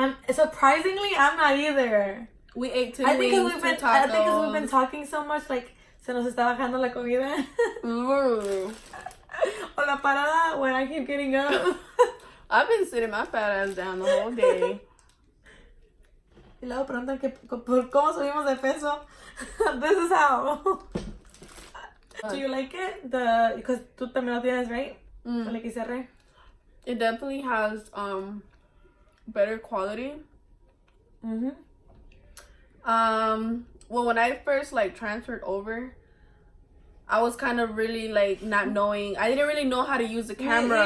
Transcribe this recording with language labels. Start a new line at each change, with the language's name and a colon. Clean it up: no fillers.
English: Surprisingly, I'm not either. We ate two I think wings, because we've been talking so much, like,
Spanish: se nos está bajando la comida. O la parada
English: when I keep getting up. I've been sitting my fat ass down the whole day.
Spanish: Y luego preguntan que por cómo subimos de peso.
English: This is how. Do you like it? Because
Spanish: tú también lo tienes,
English: right?
Spanish: El XR.
English: It definitely has better quality. Well, when I first like transferred over, I was kind of really like not knowing. I didn't really know how to use the camera.